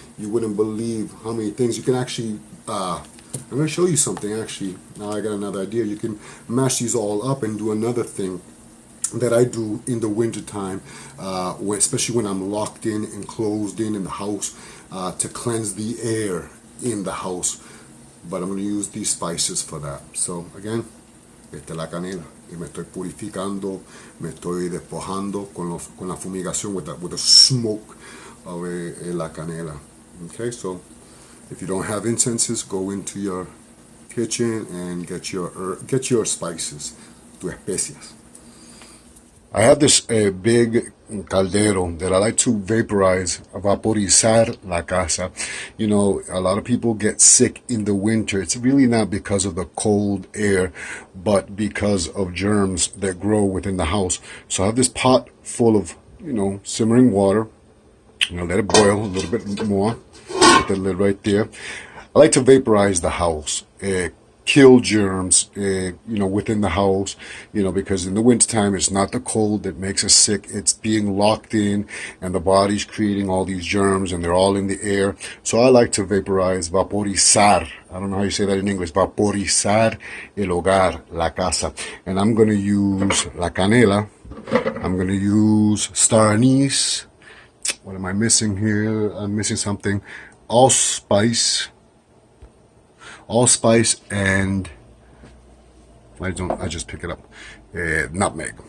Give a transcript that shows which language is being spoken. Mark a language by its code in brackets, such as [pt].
[en] You wouldn't believe how many things you can actually, I'm going to show you something actually. Now I got another idea. You can mash these all up and do another thing that I do in the winter time, especially when I'm locked in and closed in the house, to cleanse the air in the house. But I'm going to use these spices for that. So again, [es] esta es la canela, y me estoy purificando, me estoy despojando con la fumigación, [en] with the smoke of [es] la canela. [en] Okay, so if you don't have incenses, go into your kitchen and get your spices, [es] tus especias. [en] I have this big caldero that I like to [es] vaporizar la casa. [en] A lot of people get sick in the winter. It's really not because of the cold air, but because of germs that grow within the house. So I have this pot full of, simmering water. I'm going to let it boil a little bit more. Put the lid right there. I like to vaporize the house. Kill germs, within the house, because in the wintertime, it's not the cold that makes us sick. It's being locked in, and the body's creating all these germs, and they're all in the air. So I like to vaporizar. I don't know how you say that in English. [es] Vaporizar el hogar, la casa. [en] And I'm going to use la canela. I'm going to use star anise. What am I missing here? I'm missing something. Allspice, and I just pick it up. Nutmeg.